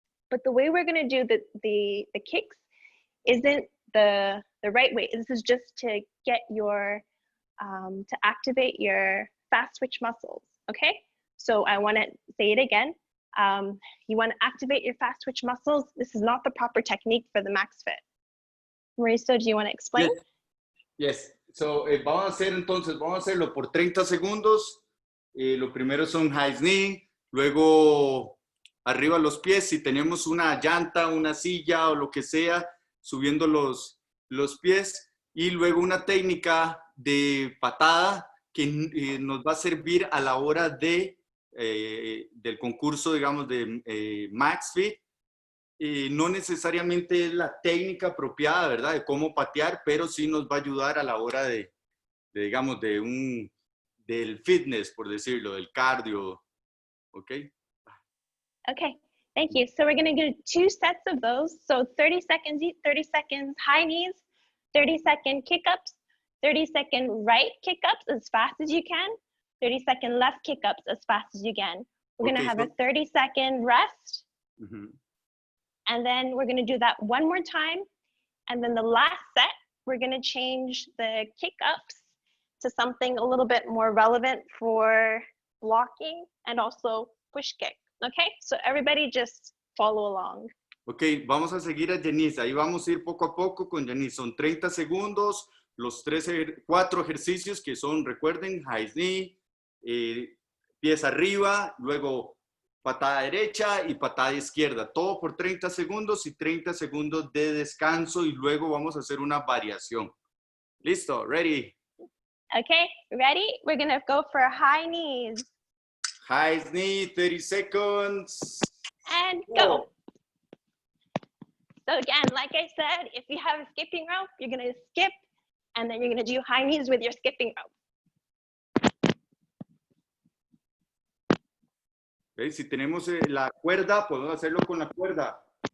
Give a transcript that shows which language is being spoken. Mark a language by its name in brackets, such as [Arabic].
[English] But the way we're gonna do the kicks isn't the right way. This is just to get your, to activate your fast twitch muscles, okay? So I wanna say it again. You wanna activate your fast twitch muscles. This is not the proper technique for the max fit. Mauricio, do you wanna explain? Yes. [Spanish] So, vamos a hacerlo por 30 segundos. Lo primero son high knee, luego arriba los pies. Si tenemos una llanta, una silla o lo que sea, subiendo los pies. Y luego una técnica de patada que nos va a servir a la hora del concurso, digamos, de Max Fit. No necesariamente es la técnica apropiada, ¿verdad? De cómo patear, pero sí nos va a ayudar a la hora digamos, del fitness, por decirlo, del cardio, ¿ok? [English] Okay, thank you. So we're gonna do 2 sets of those. So 30 seconds each, 30 seconds high knees, 30-second kick-ups, 30-second right kick-ups as fast as you can, 30-second left kick-ups as fast as you can. We're going to have a 30-second rest. And then we're going to do that one more time. And then the last set, we're going to change the kick-ups to something a little bit more relevant for blocking and also push kick. Okay, so everybody just follow along. [Spanish] Ok, vamos a seguir a Janice. Ahí vamos a ir poco a poco con Janice. Son 30 segundos, los 4 ejercicios que son, recuerden, high knee, pies arriba, luego patada derecha y patada izquierda. Todo por 30 segundos y 30 segundos de descanso y luego vamos a hacer una variación. Listo, [English] ready? Okay, ready? We're going to go for high knees. High knee, 30 seconds. And go. So again, like I said, if you have a skipping rope, you're going to skip, and then you're going to do high knees with your skipping rope. [Spanish] Okay, si tenemos la cuerda, podemos hacerlo con la cuerda.